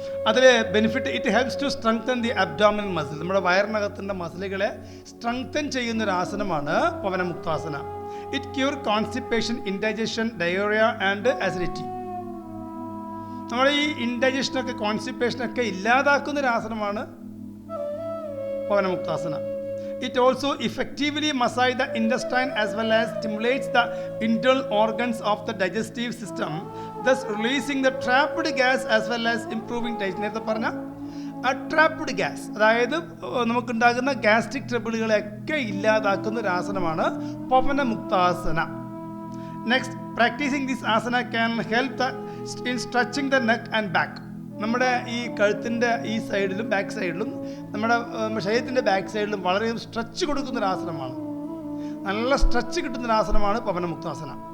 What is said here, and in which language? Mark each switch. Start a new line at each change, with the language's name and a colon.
Malayalam: അതിൽ benefit,
English: It helps to strengthen the abdominal muscle.
Malayalam: നമ്മുടെ വയറിനകത്തിൻ്റെ മസിലുകളെ strengthen ചെയ്യുന്നൊരു ആസനമാണ് Pavanamuktasana.
English: It cure constipation, indigestion, diarrhoea and acidity.
Malayalam: നമ്മുടെ ഈ ഇൻഡൈജഷനൊക്കെ കോൺസ്റ്റിപ്പേഷനൊക്കെ ഇല്ലാതാക്കുന്നൊരു ആസനമാണ് Pavanamuktasana.
English: It also effectively massage the intestine as well as stimulates the internal organs of the digestive system, thus releasing the trapped gas as well as improving digestion.
Malayalam: നേരത്തെ പറഞ്ഞ trapped gas, അതായത് നമുക്കുണ്ടാകുന്ന gastric ട്രബിളുകളെയൊക്കെ ഇല്ലാതാക്കുന്ന ഒരു ആസനമാണ് Pavanamuktasana.
English: Next, practising this asana can help in stretching the neck and back.
Malayalam: നമ്മുടെ ഈ കഴുത്തിൻ്റെ ഈ സൈഡിലും ബാക്ക് സൈഡിലും നമ്മുടെ ശരീരത്തിൻ്റെ ബാക്ക് സൈഡിലും വളരെയധികം സ്ട്രെച്ച് കൊടുക്കുന്നൊരാസനമാണ്, നല്ല സ്ട്രെച്ച് കിട്ടുന്നൊരാസനമാണ് പവനമുക്താസന.